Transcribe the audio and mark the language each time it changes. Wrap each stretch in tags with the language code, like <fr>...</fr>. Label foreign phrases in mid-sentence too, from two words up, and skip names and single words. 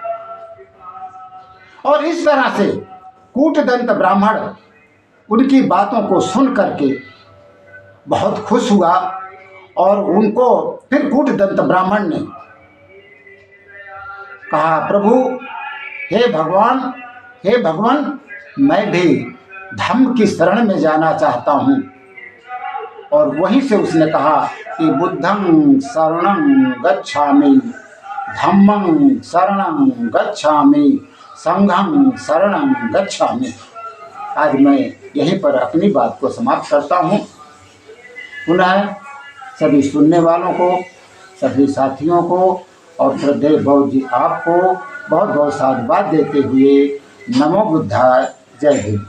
<hi>और इस तरह से कूटदंत ब्राह्मण उनकी बातों को सुन करके बहुत खुश हुआ और उनको फिर कूटदंत ब्राह्मण ने कहा, प्रभु हे भगवान, मैं भी धम्म की शरण में जाना चाहता हूँ। और वहीं से उसने कहा कि</hi> <pi>बुद्धं शरणं गच्छामि, धम्मं शरणं गच्छामि, संघं शरणं गच्छामि।</pi> <hi>आज मैं यहीं पर अपनी बात को समाप्त करता हूँ। पुनः सभी सुनने वालों को, सभी साथियों को और श्रद्धेय बहुत जी आपको बहुत बहुत साधुवाद देते हुए</hi> <pi>नमो बुद्धाय,</pi> <hi>जय हिंद।</hi>